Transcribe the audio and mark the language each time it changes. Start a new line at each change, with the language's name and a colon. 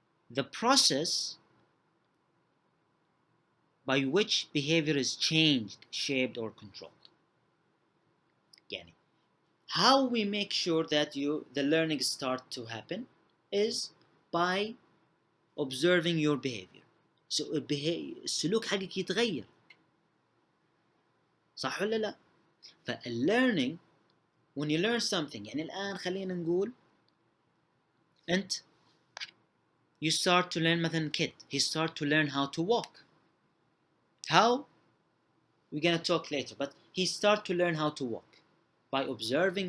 English: The process by which behavior is changed, shaped, or controlled.
Arabic: يعني
English: how we make sure that the learning start to happen is by observing your behavior.
Arabic: So السلوك حقك يتغير. صح ولا لا؟ فالlearning,
English: when you learn something,
Arabic: يعني الآن خلينا نقول أنت
English: you start to learn مثلا kid, he start to learn how to walk. How? We're gonna talk later, but he start to learn how to walk by observing.